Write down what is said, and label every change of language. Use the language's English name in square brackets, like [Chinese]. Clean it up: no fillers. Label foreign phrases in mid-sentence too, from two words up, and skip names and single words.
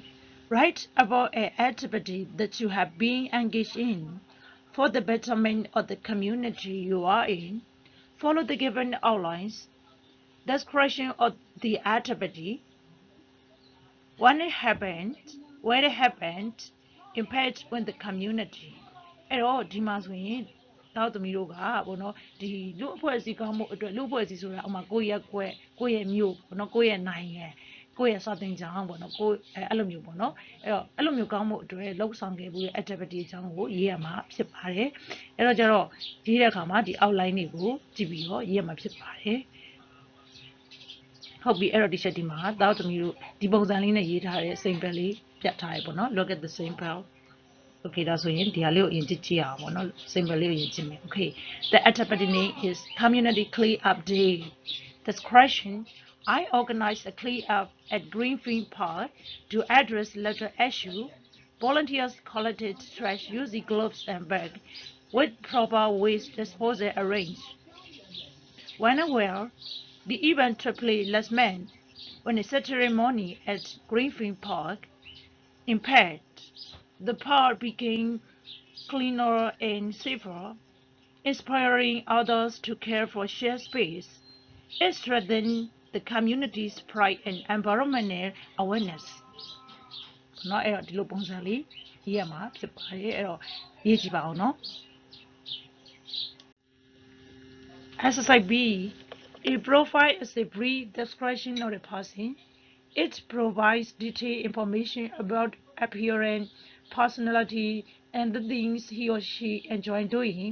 [English] Write about an activity that you have been engaged in for the betterment of the community you are in. Follow the given outlines. Description of the activity. When it happened, where it happened, impact on the community. [Burmese] အဲ့တော့ဒီမှာဆိုရင်တောက်သမီးတို့ကပေါ့နော်ဒီလူအဖွဲ့အစည်းကောင်းမှုအတွက်လူအဖွဲ့အစည်းဆိုတာဥမာကိုယ့်ရဲ့ကွက်ကိုယ့်ရဲ့မြို့ပေါ့နော်ကိုယ့်ရဲ့နိုင်ငံကိုယ့်ရဲ့စာသင်ကျောင်းပေါ့နော်ကိုယ်အဲ့လိုမျိုးပေါ့နော်အဲ့လိုမျိုးကောင်းမှုအတွက်လှုပ်ဆောင်ခဲ့မှုရဲ့ activity အကြောင်းကိုရေးရမှာဖြစ်ပါတယ်အဲ့တော့ကျတော့ရေးတဲ့အခါမှာဒီ outline တွေကိုကြည့်ပြီးတော့ရေးရမှာဖြစ်ပါတယ် ဟုတ်ပြီအဲ့တော့ဒီချက်ဒီမှာတောက်သမီးတို့ဒီပုံစံလေးနဲ့ရေးထားတဲ့ simple လေးပြတ်ထားရပေါ့နော် look [English] at the simple okay [Burmese] ဒါဆိုရင်ဒီဟာလေးကိုအရင်ကြည့်ကြည့်အောင်ပေါ့နော် simple လေးကိုရင်ကြည့် [English] မယ် okay the activity name is community clean up day description I organized a clean up at Greenfield Park to address litter issue volunteers collected trash using gloves and bags with proper waste disposal arranged when aware the event took place last month when a ceremony at Greenfield Park impaired. The park became cleaner and safer, inspiring others to care for shared space. It strengthened the community's pride and environmental awareness. [Burmese] နော်အဲ့တော့ဒီလိုပုံစံလေးရေးရမှာဖြစ်ပါတယ်အဲ့တော့ရေးကြည့်ပါအောင်နော် [English] Exercise B. A profile is a brief description of a person. It provides detailed information about appearance, personality, and the things he or she enjoys doing.